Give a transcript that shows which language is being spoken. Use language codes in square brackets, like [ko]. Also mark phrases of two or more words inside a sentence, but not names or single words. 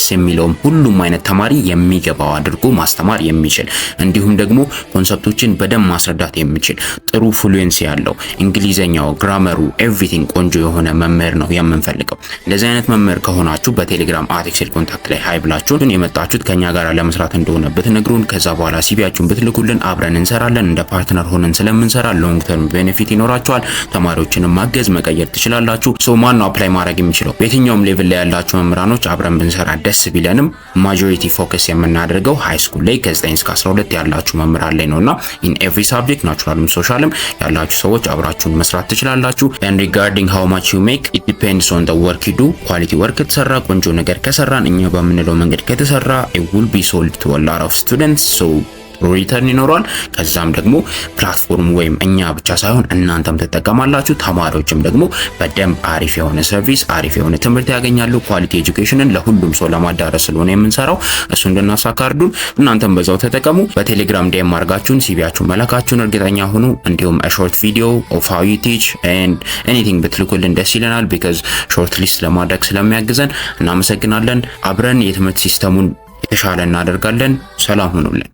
[am] የሚለውም ሁሉም አይነት ተማሪ የሚገባው አድርጎ ማስተማር የሚችል እንዲሁም ደግሞ ኮንሰፕቶችን በደንብ ማስረዳት የሚችል ጥሩ ፍሉዌንሲ ያለው እንግሊዘኛው፣ ግራመሩ፣ ኤቭሪቲንግ ቆንጆ የሆነ መምህር ነው የምንፈልገው። እንደዚህ አይነት መምህር ከሆናችሁ በቴሌግራም @excel ኮንታክት ላይ ሃይ ብላችሁን የመጣችሁት ከኛ ጋር ለመስራት እንደሆነ ብትነግሩን፣ ከዛ በኋላ ሲቪያችሁን ብትልኩልን አብረን እንሰራለን። እንደ ፓርትነር ሆነን ስለምንሰራ [en] long term benefit [am] ይኖራችኋል። ተማሪዎችንም ማገዝ መቀየር ትችላላችሁ። ሶ ማን ነው አፕላይ ማድረግ የሚችለው? የትኛውም ሌቭል ላይ ያላችሁ መምህራኖች አብረን ብንሰራ ደስ ቢለንም [en] majority focus [am] የምናደርገው [en] high school [am] ላይ ከ9 እስከ 12 ያላችሁ መምህራን ላይ ነውና [en] in every subject [am] ናቹራልም ሶሻልም ያላችሁ ሰዎች አብራችሁን መስራት ትችላላችሁ። [en] and regarding how much you make it depends on the work you do። quality work [am] ተሰራ ቆንጆ ነገር ከሰራን እኛ በምንለው መንገድ ከተሰራ [en] it will be sold to a lot of students, so [am] ሪተርን ይኖራል። ከዛም ደግሞ ፕላትፎርም ወይም እኛ ብቻ ሳይሆን እናንተም ተጠቀማላችሁ። ተማሪዎችም ደግሞ በደንብ አሪፍ የሆነ ሰርቪስ አሪፍ የሆነ ትምህርት ያገኛሉ። [en] quality educationን [am] ለሁሉም ሰው ለማዳረስ ስለሆነ የምንሰራው እሱ እንድናሳካርዱን እናንተም በዛው ተጠቀሙ። በቴሌግራም ዲኤም አድርጋችሁን ሲቪያችሁን መላካችሁን እርግጠኛ ሁኑ። እንዲሁም [en] short video of how you teach and anything [am] ብትልኩልን ደስ ይለናል because [en] short list [am] ለማድረግ ስለሚያግዘን እናመሰግናለን። አብረን የትምህርት ሲስተሙን የተሻለ እናደርጋለን። ሰላም ሁኑልን።